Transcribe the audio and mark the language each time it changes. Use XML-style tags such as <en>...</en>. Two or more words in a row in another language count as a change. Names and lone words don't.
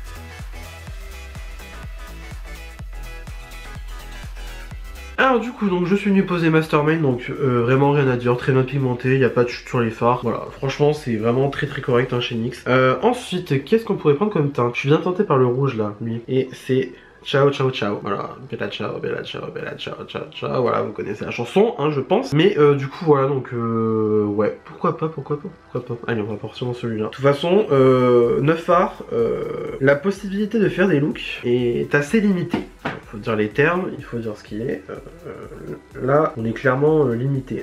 <fr>Alors du coup donc je suis venu poser Mastermind, donc vraiment rien à dire, très bien pigmenté, il n'y a pas de chute sur les fards. Voilà, franchement c'est vraiment très correct hein, chez NYX. Ensuite, qu'est-ce qu'on pourrait prendre comme teinte? Je suis bien tenté par le rouge là, lui. Et c'est Ciao Ciao Ciao, voilà,</fr> <it>bella ciao, bella ciao, bella ciao, ciao, ciao,</it> <fr>voilà, vous connaissez la chanson, hein, je pense. Mais du coup, voilà, donc, ouais, pourquoi pas. Allez, on va partir dans celui-là. De toute façon, 9 fards, la possibilité de faire des looks est assez limitée. Il faut dire les termes, il faut dire ce qu'il est. Là, on est clairement limité.</fr>